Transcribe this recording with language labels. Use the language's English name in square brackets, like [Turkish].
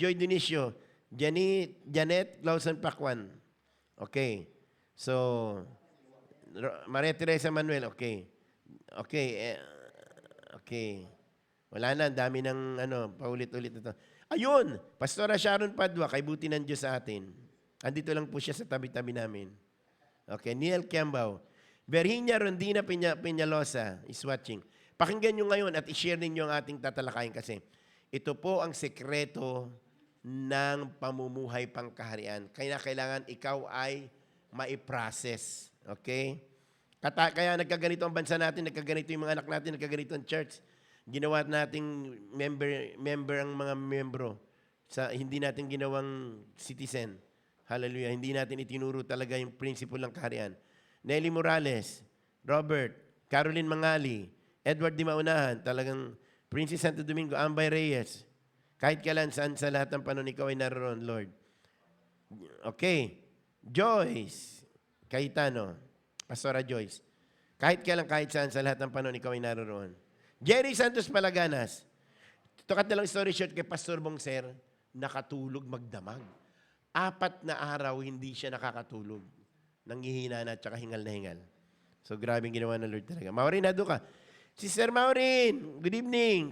[English] Joy Dionisio, Janet Lawson Pakwan. Okay. So, Maria Teresa Manuel, okay. Okay, okay. [Filipino] Wala na, dami ng paulit-ulit ito. Ayun, Pastora Sharon Padua, kay buti ng Diyos sa atin. Andito lang po siya sa tabi-tabi namin. Okay, Neil Kiambao. [English] Virginia Rondina Peñalosa is watching. [Filipino] Pakinggan nyo ngayon at i-share ninyo ang ating tatalakayin kasi ito po ang sekreto ng pamumuhay pangkaharian. Kaya kailangan ikaw ay mai-process. Okay? Kaya nagkaganito ang bansa natin, nagkaganito yung mga anak natin, nagkaganito ang church. Ginawa nating member ang mga membro. Hindi natin ginawang citizen. Hallelujah. Hindi natin itinuro talaga yung principle ng kaharian. Nelly Morales, Robert, Caroline Mangali, Edward Di Maunahan, talagang Princess Santo Domingo, Ambay Reyes. Kahit kailan, saan sa lahat ng panahon, ikaw ay naroon, Lord. Okay. Joyce Cayetano, Pastora Joyce. Kahit kailan, kahit saan, sa lahat ng panahon, ikaw ay naroon. Jerry Santos Palaganas. Tukat na lang [English] story short [Filipino] kay Pastor Bongser, nakatulog magdamag. 4 na araw, hindi siya nakakatulog. Nanghihina na at saka hingal na hingal. So, grabing ginawa ng Lord talaga. Maureen, nado ka. [English] Sister Maureen, good evening.